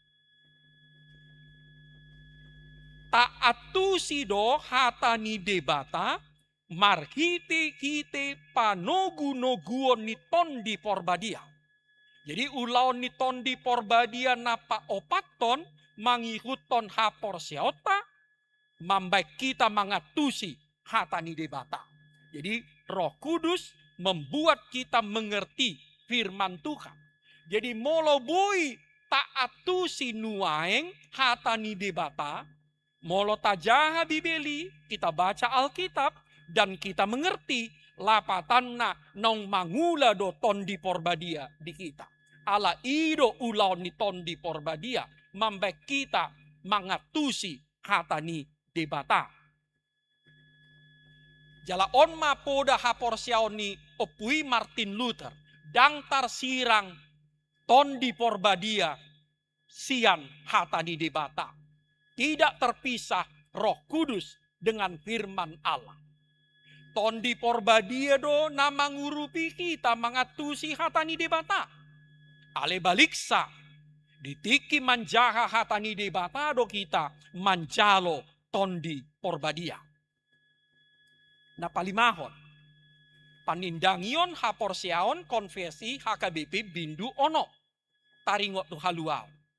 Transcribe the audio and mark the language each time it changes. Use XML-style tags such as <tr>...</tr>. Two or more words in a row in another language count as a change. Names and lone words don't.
<bbc>Taatu sido hatani debata marhite kite panogu noguon ni tondi porbadia. Jadi ulaon ni tondi porbadia napa opaton mangihuton haporsiota, mambaik kita mangatusi hatani debata.</bbc> <id>Jadi Roh Kudus membuat kita mengerti firman Tuhan.</id> <bbc>Jadi molo boy taatusi nuaeng hatani debata, molo tajaha bibeli,</bbc> <id>kita baca Alkitab dan kita mengerti</id> <bbc>lapatanna nong mangula do tondi porbadia di kita. Ala ido ulaon ni tondi porbadia mambaik kita mangatusi hatani debata. Jala onma poda haporsiaoni opui Martin Luther dangtar sirang tondi porbadia sian hatani debata.</bbc> <id>Tidak terpisah Roh Kudus dengan firman Allah.</id> <bbc>Tondi porbadia do na mangurupi kita mangatusi hatani debata. Ale baliksa ditiki manjaha hatani debata do kita manjalo tondi porbadia. Na palimahon panindangion haporsiaon konfesi HKBP bindu ono taringot tu haluau.</bbc>